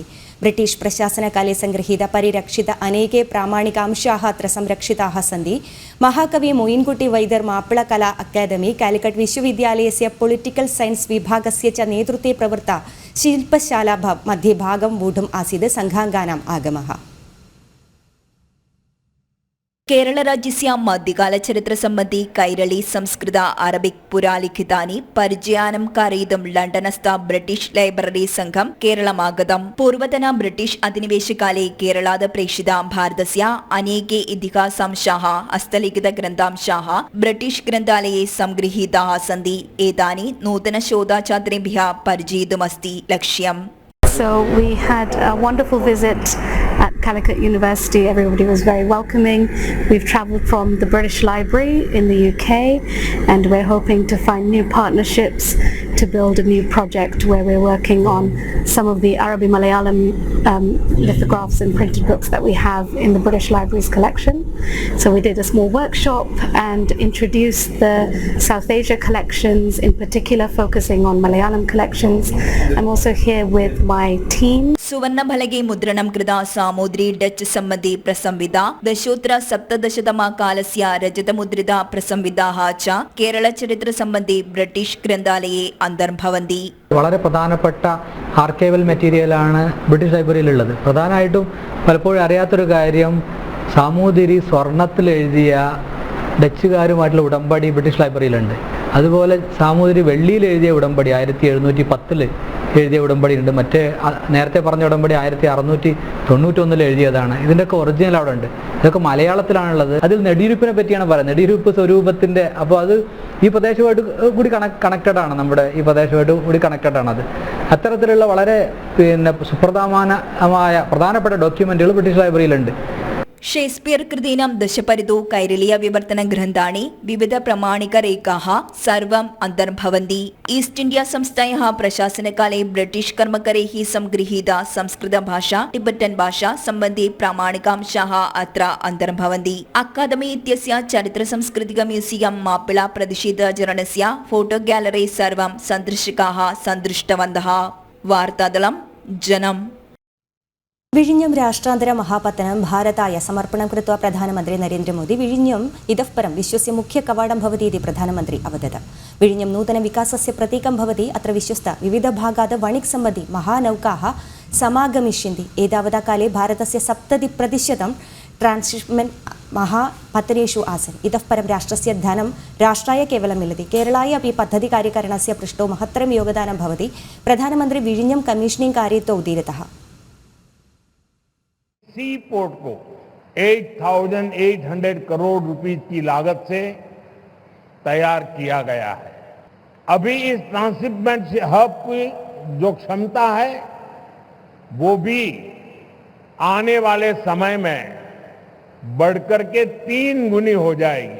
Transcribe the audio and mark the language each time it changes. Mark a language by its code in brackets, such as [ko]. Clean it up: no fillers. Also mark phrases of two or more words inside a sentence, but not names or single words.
[sa] ब्रिटिश प्रशासनकाले संगृहीत परिरक्षित अनेके प्रामाणिकांशाः अत्र संरक्षिताः सन्ति। महाकवि मोयिन्कुट्टि वैद्यर् माप्पळ कला अकादमी कालिकट विश्वविद्यालयस्य [en] political science [sa] विभागस्य च नेतृत्वे प्रवृत्ता शिल्पशाला मध्ये भागं वोढुम् आसीत् संघाङ्गानाम् आगमः। കേരള രാജ്യസ്യ മധ്യകാല ചരിത്ര സംബന്ധി കൈരളി സംസ്കൃത അറബിക് പുരാലിഖിതാനി പരിചയാനം കരയിതും ലണ്ടനസ്ഥ ബ്രിട്ടീഷ് ലൈബ്രറി സംഘം കേരളമാഗതം। പൂർവതന ബ്രിട്ടീഷ് അധിനിവേശകാലെ കേരളാത് പ്രേക്ഷിത ഭാരതസ്യ അനേകേ ഇതിഹാസാംശാः ഹസ്തലിഖിതഗ്രന്ഥാംശാः ബ്രിട്ടീഷ് ഗ്രന്ഥാലये സംഗൃഹീതാः सन्ति। एतानि नूतनशोधाच्छात्रेभ्यः परिचयितुमस्ति लक्ष्यम्। [en] So we had a wonderful visit at Calicut University. Everybody was very welcoming. We've travelled from the British Library in the UK and we're hoping to find new partnerships to build a new project where we're working on some of the Arabic Malayalam lithographs and printed books that we have in the British Library's collection. So we did a small workshop and introduced the South Asia collections, in particular focusing on Malayalam collections. I'm also here with my team. [sa] सुवर्णफलके मुद्रणं कृता सामूद्री डच सम्बन्धी प्रसंविदा दशोत्तर सप्तदशतमकालस्य रजतमुद्रिता प्रसंविदाः च केरळचरित्र सम्बन्धी ബ്രിട്ടീഷ് ഗ്രന്ഥാലയെ അന്തർഭവന്തി. [ml] വളരെ പ്രധാനപ്പെട്ട ആർക്കൈവൽ മെറ്റീരിയലാണ് ബ്രിട്ടീഷ് ലൈബ്രറിയിലുള്ളത്. പ്രധാനമായിട്ടും പലപ്പോഴും അറിയാത്തൊരു കാര്യം, സാമൂതിരി സ്വർണത്തിൽ എഴുതിയ ഡച്ചുകാരുമായിട്ടുള്ള ഉടമ്പടി ബ്രിട്ടീഷ് ലൈബ്രറിയിലുണ്ട്. അതുപോലെ സാമൂതിരി വെള്ളിയിൽ എഴുതിയ ഉടമ്പടി 1710 എഴുതിയ ഉടമ്പടി ഉണ്ട്. മറ്റേ നേരത്തെ പറഞ്ഞ ഉടമ്പടി 1691 എഴുതിയതാണ്. ഇതിൻ്റെയൊക്കെ ഒറിജിനൽ അവിടെ ഉണ്ട്. ഇതൊക്കെ മലയാളത്തിലാണുള്ളത്. അതിൽ നെടിയിരുപ്പിനെ പറ്റിയാണ് പറയുന്നത്. നെടിയിരുപ്പ് സ്വരൂപത്തിൻ്റെ, അപ്പോൾ അത് ഈ പ്രദേശമായിട്ട് കൂടി കണക്റ്റഡ് ആണ്. നമ്മുടെ ഈ പ്രദേശമായിട്ട് കൂടി കണക്റ്റഡ് ആണ്. അത് അത്തരത്തിലുള്ള വളരെ പ്രധാനപ്പെട്ട ഡോക്യുമെന്റുകൾ ബ്രിട്ടീഷ് ലൈബ്രറിയിലുണ്ട്. [sa] ഷേക്സ്പിയർ कृतीनां दशपरितो कैरलीय विवर्तन ग्रन्थानि विविध प्रमाणिक रेखाः सर्वम् अन्तर्भवन्ति. ईस्ट इंडिया संस्थायाः प्रशासनकाले ब्रिटिश कर्मकरैः संगृहीता संस्कृत भाषा टिबेटन भाषा सम्बन्धी प्रामाणिकांशाः अत्र अन्तर्भवन्ति. अकादमी इत्यस्य चरित्र सांस्कृतिक म्यूसियम मापिळा प्रतिषेधचरणस्य [en] photo gallery [sa] सर्वं सन्दर्शकाः सन्दृष्टवन्तः. वार्तादलं जनम्. വിഴിഞ്ഞം രാഷ്ട്രാന്തര മഹാപത്തനം ഭാരതായ സമർപ്പണം കൃത്വ പ്രധാനമന്ത്രി നരേന്ദ്രമോദി വിഴിഞ്ഞം ഇതഃ പരം വിശ്വസ്യ മുഖ്യ കവാടം ഭവതി ഇതി പ്രധാനമന്ത്രി അവദത്. വിഴിഞ്ഞം നൂതന വികാസസ്യ പ്രതീകം ഭവതി. അത്ര വിശ്വസ്ത വിവിധ ഭാഗാത് വണിക് സംബന്ധി മഹാനൗകാः സമാഗമിഷ്യन्ति. एतावता काले भारतस्य 70% ट्रान्स्शिप्मेण्ट् महापतनेषु आसन्. इतः परं राष्ट्रस्य धनं राष्ट्राय केवलं मिलति. केरलाय अपि पद्धति कार्यकरणस्य पृष्ठो महत्तरं योगदानं भवति. प्रधानमन्त्री विഴിഞ്ഞം कमीशनिंग कार्यतो उदीरितः. [en] sea port [hi] को 8,800 करोड़ रुपीस की लागत से तैयार किया गया है. अभी इस ट्रांसशिपमेंट हब की जो क्षमता है वो भी आने वाले समय में बढ़कर के 3 गुनी हो जाएगी.